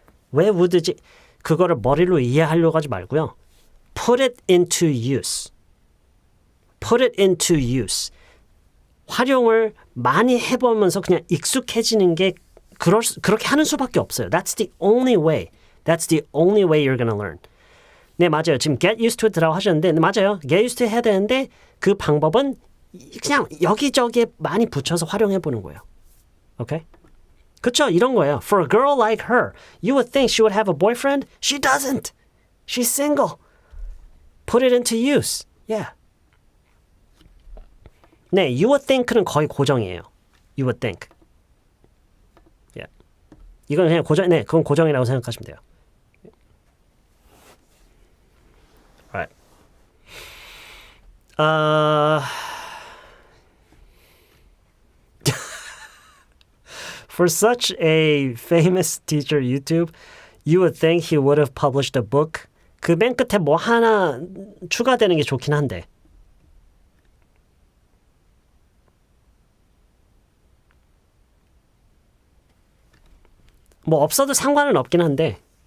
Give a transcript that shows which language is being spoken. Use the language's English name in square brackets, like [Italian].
[Korean] 왜 would지 그거를 머리로 이해하려고 하지 말고요. [English] Put it into use. Put it into use. [Korean] 활용을 많이 해보면서 그냥 익숙해지는 게 그렇게 하는 수밖에 없어요. [English] That's the only way. That's the only way you're gonna learn. [Korean] 네, 맞아요. 지금 [English] get used to it [Korean] 라고 하셨는데 맞아요. [English] get used to [Korean] 해야 되는데 그 방법은 그냥 여기저기에 많이 붙여서 활용해보는 거예요. [English] Okay? [Korean] 그쵸? 이런 거예요. [English] For a girl like her, you would think she would have a boyfriend. She doesn't. She's single. Put it into use. Yeah. [Korean] 네, [English] you would think [Korean] 는 거의 고정이에요. [English] You would think. Yeah. [Korean] 이건 그냥 네, 그건 고정이라고 생각하시면 돼요. [English] Alright. For such a famous teacher YouTube, you would think he would have published a book. [Korean] 그 맨 끝에 뭐 하나 추가되는 게 좋긴 한데. 뭐 없어도 상관은 없긴 한데.